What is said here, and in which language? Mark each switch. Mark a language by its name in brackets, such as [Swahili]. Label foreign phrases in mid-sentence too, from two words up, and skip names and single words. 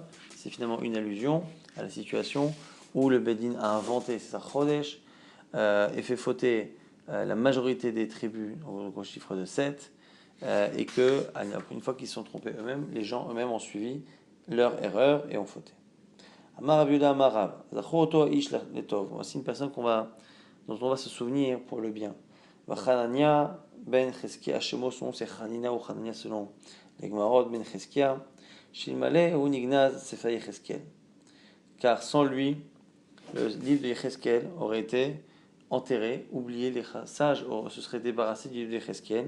[French] C'est finalement une allusion à la situation où le Beddin a inventé, c'est ça, Chodesh, et fait fauter la majorité des tribus au chiffre de 7, et que, une fois qu'ils se sont trompés eux-mêmes, les gens eux-mêmes ont suivi leur erreur et ont fauté. [Hebrew] אמר רבי יהודה אמר רב, זכור אותו איש לטוב. [French] Voici une personne dont on va se souvenir pour le bien. [Hebrew] וחנניה בן חזקיה שמו, [French] son nom c'est Chanina ou Chanania selon les Gemarot ben Cheskia, [Hebrew] שאלמלא הוא נגנז ספר יחזקאל. [French] Car sans lui, le livre de Yecheskel aurait été enterré, oublié, les sages se seraient débarrassés du livre de Yecheskel.